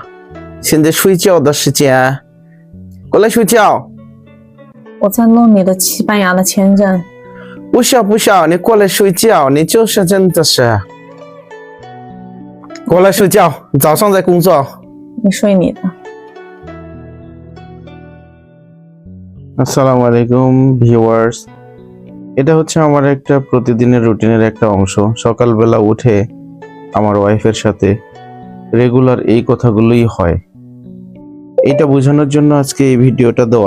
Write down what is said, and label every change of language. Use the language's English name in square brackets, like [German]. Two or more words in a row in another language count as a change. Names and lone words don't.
[Chinese] 现在睡觉的时间，过来睡觉。我在弄你的西班牙的签证。不需要不需要，你过来睡觉，你就是真的是。过来睡觉，早上在工作。你睡你的。 [Arabic] السلام عليكم [Bangla] ভিউয়ার্স, এটা হচ্ছে আমার একটা প্রতিদিনের রুটিনের একটা অংশ। সকালবেলা উঠে আমার ওয়াইফের সাথে রেগুলার এই কথাগুলোই হয়। এটা বোঝানোর জন্য আজকে এই ভিডিওটা দেওয়া।